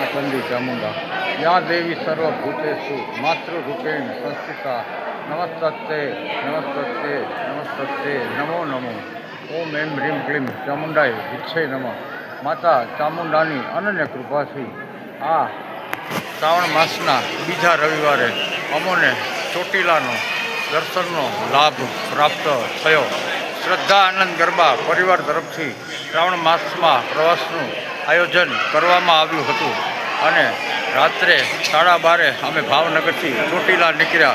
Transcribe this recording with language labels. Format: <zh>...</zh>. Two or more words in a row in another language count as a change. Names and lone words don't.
<sa>चंडी चामुंडा या देवी सर्वभूतेषु मातृरूपेण संस्थिता नमस्तस्ते नमस्तस्ते नमस्तस्ते नमो नमो ओम एम ह्रीम क्लीम चामुंडाय विच्छे नमः।</sa> <gu>માતા ચામુંડાની અનન્ય કૃપાથી આ શ્રાવણ માસના બીજા રવિવારે અમોને ચોટીલાનો દર્શનનો લાભ પ્રાપ્ત થયો। શ્રદ્ધા આનંદ ગરબા પરિવાર તરફથી શ્રાવણ માસમાં પ્રવાસનું આયોજન કરવામાં આવ્યું હતું અને રાત્રે 12:30 અમે ભાવનગરથી ચોટીલા નીકળ્યા।</gu>